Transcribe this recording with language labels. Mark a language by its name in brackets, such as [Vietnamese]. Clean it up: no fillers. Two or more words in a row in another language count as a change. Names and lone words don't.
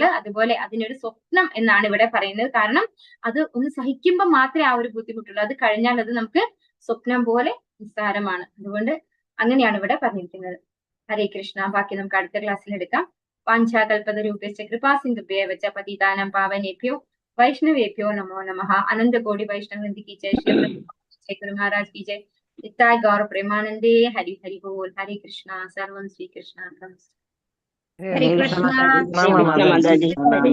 [Malayalam] അതുപോലെ അതിനൊരു സ്വപ്നം എന്നാണ് ഇവിടെ പറയുന്നത്. കാരണം അത് ഒന്ന് സഹിക്കുമ്പോൾ മാത്രമേ ആ ഒരു ബുദ്ധിമുട്ടുള്ളൂ, അത് കഴിഞ്ഞാൽ അത് നമുക്ക് സ്വപ്നം പോലെ നിസ്സാരമാണ്. അതുകൊണ്ട് അങ്ങനെയാണ് ഇവിടെ പറഞ്ഞിരിക്കുന്നത്. ഹരേ കൃഷ്ണ. ബാക്കി നമുക്ക് അടുത്ത ക്ലാസ്സിൽ എടുക്കാം. [Sanskrit] വാഞ്ചാകൽപതരൂപേശ്ച കൃപാസിന്ധുഭ്യോ വച പതിതാനം പാവനേഭ്യോ വൈഷ്ണവേഭ്യോ നമോ നമഃ. അനന്ത കോടി വൈഷ്ണവൃന്ദ [Hindi] की जय, श्री गुरु महाराज की जय. नित्याय गौर प्रेमानंदे. हरि हरि बोल. हरे कृष्णा. सर्वं श्री कृष्ण। हरे कृष्णा. कृष्ण माताजी.